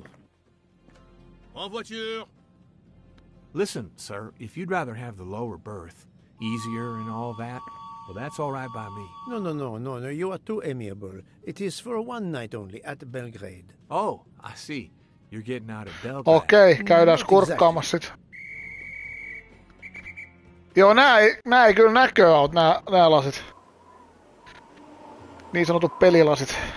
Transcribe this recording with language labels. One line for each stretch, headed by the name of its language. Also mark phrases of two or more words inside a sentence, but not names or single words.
French: En voiture!
English: Listen, sir, if you'd rather have the lower berth, easier and all that, well, that's all right by me. No. You are too amiable. It is for one night only at Belgrade. Oh, I see. You're getting out of Belgrade.
Finnish: Okei, käydään
English: Not
Finnish: kurkkaamassa sit. Joo, nää ei kyllä näköaut, nää lasit. Niin sanotut pelilasit.